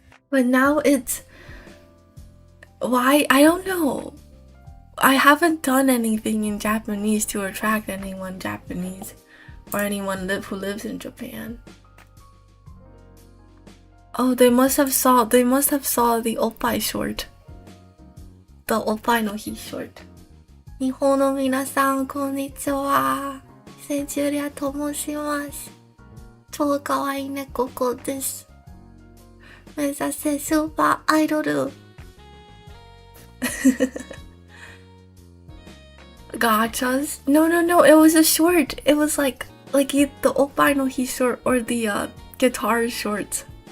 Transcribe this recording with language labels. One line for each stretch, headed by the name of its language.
English: But now it's... Why? I don't know. I haven't done anything in Japanese to attract anyone Japanese or anyone who lives in Japan. Oh, they must have saw the oppai short. The oppai no hi short.
Japanese: 日本の皆さんこんにちは。センチュリアと申します。超可愛い猫子です。目指せスーパーアイドル。
English: Gachas? No, it was a short. It was like Like the oppai no hi short or the guitar shorts.